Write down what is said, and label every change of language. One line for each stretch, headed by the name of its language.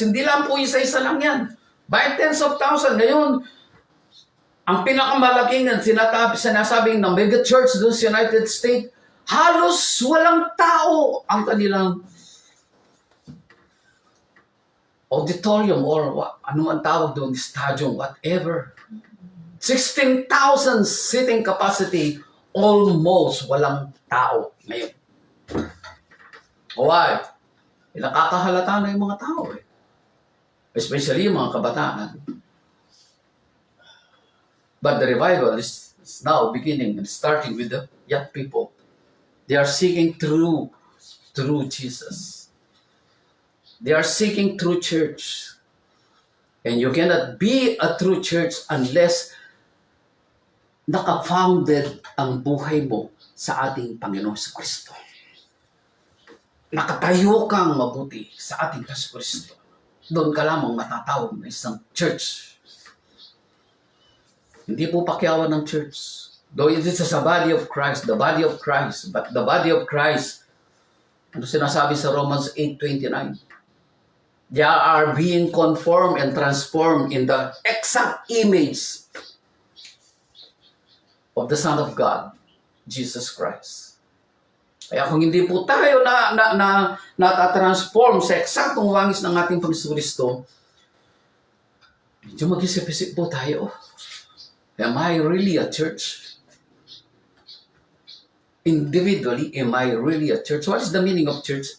Filipino: Hindi lang po isa-isa lang yan.
English: By tens of thousands.
Filipino: Ngayon, ang pinakamalaking sinasabing ng mega church doon sa United States, halos walang tao ang kanilang auditorium or ano man tawag doon, stadium, whatever.
English: 16,000 seating capacity, almost
Filipino: walang tao ngayon.
English: Why?
Filipino: Nakakahalata na yung mga tao eh. Especially yung mga kabataan.
English: But the revival is now beginning and starting with the young people. They are seeking true Jesus. They are seeking true church. And you cannot be a true church unless
Filipino: naka-founded ang buhay mo sa ating Panginoon sa Kristo. Nakatayo kang mabuti sa ating Kristo. Doon ka lamang matatawag na isang church. Hindi po pakyawan ng church.
English: Though it is a body of Christ, the body of Christ, but the body of Christ,
Filipino: ano sinasabi sa
English: Romans 8:29? They are being conformed and transformed in the exact image of the Son of God, Jesus Christ.
Filipino: Kaya kung hindi po tayo natatransform sa eksaktong wangis ng ating Panginoon Kristo, medyo mag-isip-isip po tayo.
English: Am I really a church? Individually, am I really a church? What is the meaning of church?